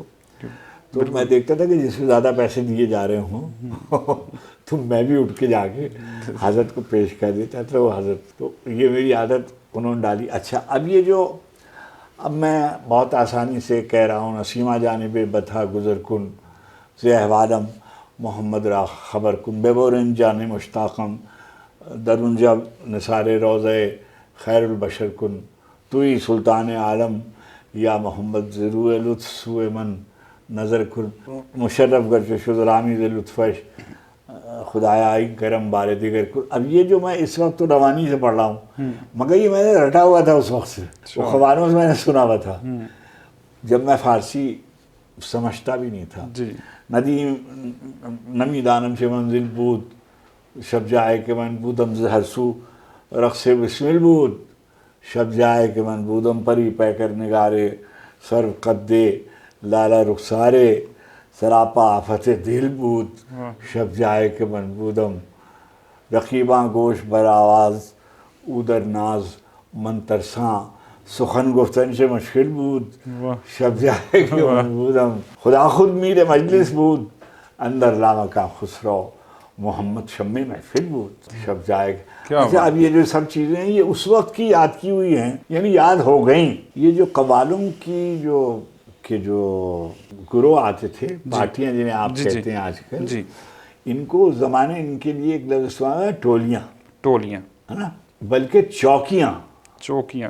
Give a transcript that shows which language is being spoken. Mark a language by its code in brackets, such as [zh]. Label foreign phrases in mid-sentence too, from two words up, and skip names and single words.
[ur] تو میں دیکھتا تھا کہ جس کو زیادہ پیسے دیے جا رہے ہوں تو میں بھی اٹھ کے جا کے حضرت کو پیش کر دیتا تھا. وہ حضرت تو یہ میری عادت انہوں نے ڈالی. اچھا، اب میں بہت آسانی سے کہہ رہا ہوں، [fa] نسیمہ جانب بتھا گزر کن سے احوالم محمد را خبر کن، بے بورن جان مشتاقم درونجا نثار روضہ خیر البشر کن، توی سلطان عالم یا محمد ضرور لطف سوئے من نظر کن، مشرف گرچہ شد رامیز لطفش خدایا آئی کرم بار دیگر کن. [ur] اب یہ جو میں اس وقت تو روانی سے پڑھ رہا ہوں، مگر یہ میں نے رٹا ہوا تھا اس وقت سے، وہ خبروں سے میں نے سنا ہوا تھا جب میں فارسی سمجھتا بھی نہیں تھا. [fa] ندیم نمی دانم سے منزل بود شب جائے کہ من بودم ہر سو رقص بسمل بود، شب جائے کہ من بودم پری پیکر نگارے سرو قدے لالا رخسارے سراپا آفت دل بود، شب جائے کہ من بودم رقیباں گوش بر آواز اودر ناز من ترساں سخن گفتن سے مشکل بود، شب جائے کہ من بودم خدا خود میر مجلس بود اندر لامکاں خسرو محمد شمع محفل بود، شب جائے. [ur] اچھا، اب یہ جو سب چیزیں ہیں یہ اس وقت کی یاد کی ہوئی ہیں، یعنی یاد ہو گئیں. یہ جو قوالوں کی جو گروہ آتے تھے، پارٹیاں جنہیں آپ کہتے ہیں آج کل، ان کو زمانے ان کے لیے ایک لفظ استعمال ہے، ٹولیاں ہے نا، بلکہ چوکیاں.